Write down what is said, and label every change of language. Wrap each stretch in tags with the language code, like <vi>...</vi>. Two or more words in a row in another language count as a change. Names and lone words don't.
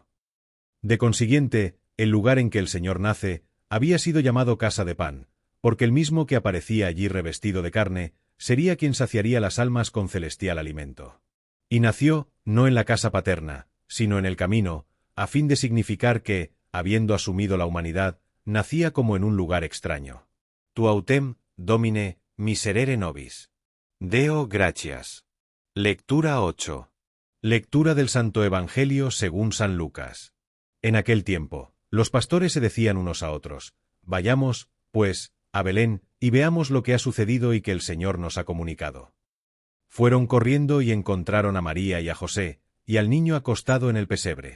<es>De consiguiente, el lugar en que el Señor nace, había sido llamado casa de pan, porque el mismo que aparecía allí revestido de carne, sería quien saciaría las almas con celestial alimento. Y nació, no en la casa paterna, sino en el camino, a fin de significar que, habiendo asumido la humanidad, nacía como en un lugar extraño.</es> <la>Tu autem, Domine, miserere nobis. Deo gratias.</la> <es>Lectura 8. Lectura del Santo Evangelio según San Lucas. En aquel tiempo, los pastores se decían unos a otros: Vayamos, pues, a Belén, y veamos lo que ha sucedido y que el Señor nos ha comunicado. Fueron corriendo y encontraron a María y a José, y al niño acostado en el pesebre.</es>